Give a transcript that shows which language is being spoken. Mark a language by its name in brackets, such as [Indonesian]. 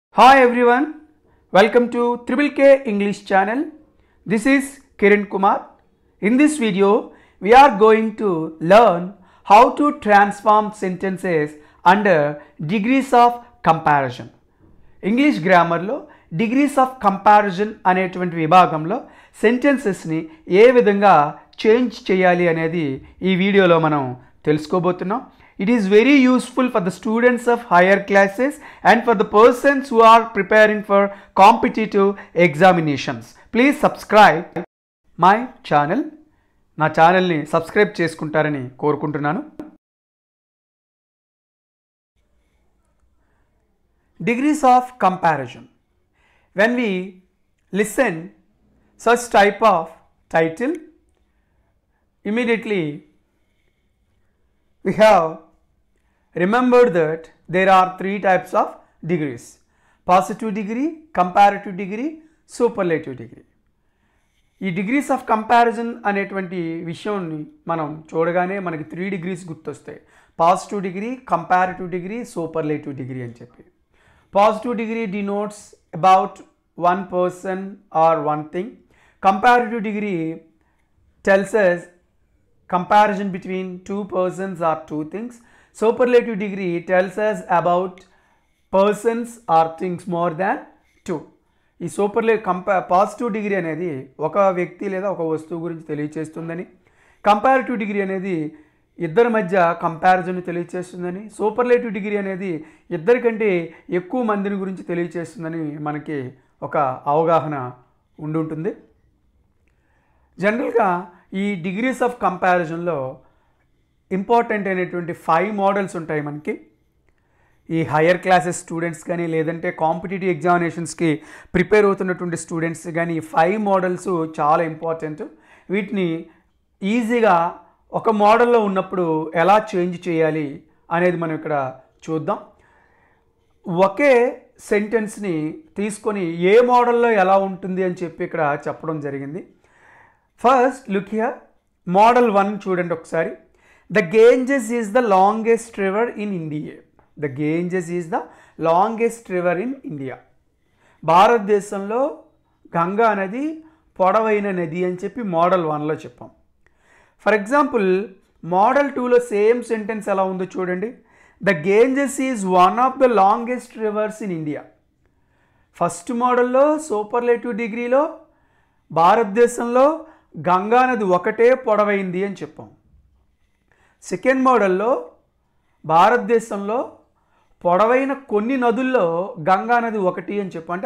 [English] Hi everyone, welcome to Triple K English channel. This is Kiran Kumar. In this video, we are going to learn how to transform sentences under degrees of comparison. [Telugu] English grammar lo degrees of comparison అనేటువంటి విభాగంలో sentences ని ఏ విధంగా change చేయాలి అనేది ఈ వీడియోలో మనం తెలుసుకోబోతున్నాం. [English] It is very useful for the students of higher classes and for the persons who are preparing for competitive examinations. Please subscribe my channel. [Telugu] నా ఛానల్ని సబ్స్క్రైబ్ చేసుకుంటారని కోరుకుంటున్నాను. [English] Degrees of comparison. When we listen such type of title, immediately we have remembered that there are three types of degrees: positive degree, comparative degree, superlative degree. [Telugu] ఈ degrees of comparison అనేటువంటి విషయాన్ని మనం చూడగానే మనకి 3 degrees గుర్తొస్తాయి. Positive degree, comparative degree, superlative degree అని చెప్పి. [English] Positive degree denotes about one person or one thing. Comparative degree tells us comparison between two persons or two things. Superlative degree tells us about persons or things more than two. [Telugu] ఈ positive degree అనేది ఒక వ్యక్తి లేదా ఒక వస్తువు గురించి తెలియచేస్తుందని, comparative degree అనేది ఇద్దరి మధ్య కంపారిజన్ తెలియచేస్తుందని, సూపర్లేటివ్ డిగ్రీ అనేది ఇద్దరికంటే ఎక్కువ మందిని గురించి తెలియచేస్తుందని మనకి ఒక అవగాహన ఉండుంటుంది. జనరల్గా ఈ డిగ్రీస్ ఆఫ్ కంపారిజన్లో ఇంపార్టెంట్ అయినటువంటి 5 మోడల్స్ ఉంటాయి మనకి. ఈ హయ్యర్ క్లాసెస్ స్టూడెంట్స్ కానీ లేదంటే కాంపిటేటివ్ ఎగ్జామినేషన్స్కి ప్రిపేర్ అవుతున్నటువంటి స్టూడెంట్స్ కానీ ఈ 5 మోడల్స్ చాలా ఇంపార్టెంట్. వీటిని ఈజీగా ఒక మోడల్లో ఉన్నప్పుడు ఎలా చేంజ్ చేయాలి అనేది మనం ఇక్కడ చూద్దాం. ఒకే సెంటెన్స్ని తీసుకొని ఏ మోడల్లో ఎలా ఉంటుంది అని చెప్పి ఇక్కడ చెప్పడం జరిగింది. [English] first look here, model 1 [Telugu] చూడండి ఒకసారి. [English] The Ganges is the longest river in India. The Ganges is the longest river in India. [Telugu] భారతదేశంలో గంగా నది పొడవైన నది అని చెప్పి మోడల్ 1లో చెప్పాం. [English] for example model 2లో same sentence [Telugu] ఎలా ఉందో చూడండి. [English] The Ganges is one of the longest rivers in India. [Telugu] First మోడల్లో సూపర్లేటివ్ డిగ్రీలో భారతదేశంలో గంగా నది ఒకటే పొడవైంది అని చెప్పాం. సెకండ్ మోడల్లో భారతదేశంలో పొడవైన కొన్ని నదుల్లో గంగా నది ఒకటి అని చెప్పాం.